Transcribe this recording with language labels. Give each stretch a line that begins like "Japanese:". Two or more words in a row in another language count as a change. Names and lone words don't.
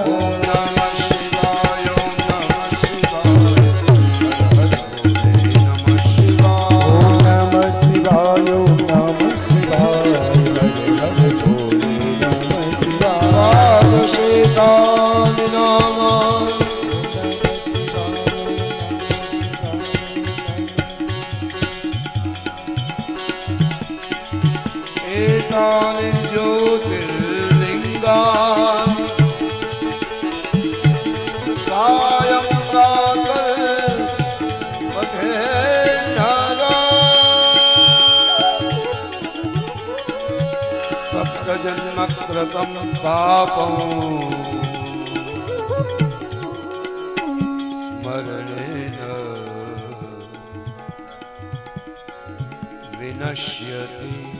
Sanskrit: ઓમ નમઃ શિવાય ઓમ નમઃ શિવાય હર હર ભોલે નમઃ શિવાય. ઓમ નમઃ શિવાય ઓમ નમઃ શિવાય હર હર ભોલે નમઃ શિવાય. પાદશેતાનિ નમઃ एतानि ज्योतिर्लिङ्गानि सायं प्रातः पठे सप्तजन्मकृतं पापं स्मरणेन विनश्यति.